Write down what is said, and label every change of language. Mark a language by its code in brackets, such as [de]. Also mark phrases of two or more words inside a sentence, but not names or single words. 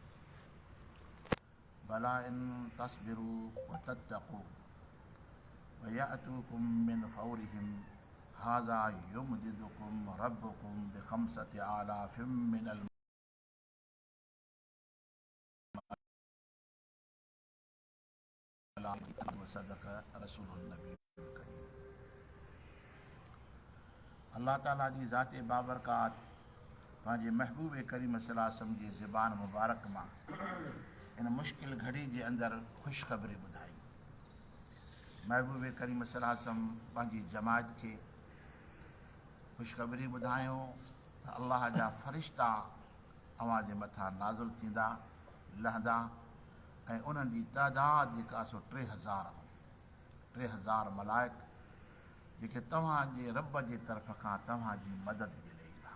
[ar] بلى إن تصبروا وتتقوا ويأتوكم من فورهم هذا يمددكم ربكم ب5,000 من الملائكة وصدق رسول النبي الكريم. [sd] अल्लाह ताला जी ज़ाते बाबरकात पंहिंजे महबूब करीम [ar] صلى الله عليه وسلم [sd] जी ज़बान मुबारक मां इन मुश्किल घड़ी जे अंदरि ख़ुशख़बरी ॿुधाई। महबूब करीम [ar] صلى الله عليه وسلم [sd] पंहिंजी जमात खे ख़ुशख़बरी ॿुधायूं त अल्लाह जा फ़रिश्ता अव्हां जे मथां नाज़िल थींदा, लहंदा ऐं उन्हनि जी तइदाद जेका सो 3,000 मलाइक जेके तव्हांजे रब जे तरफ़ खां तव्हांजी मदद जे लाइ ईंदा।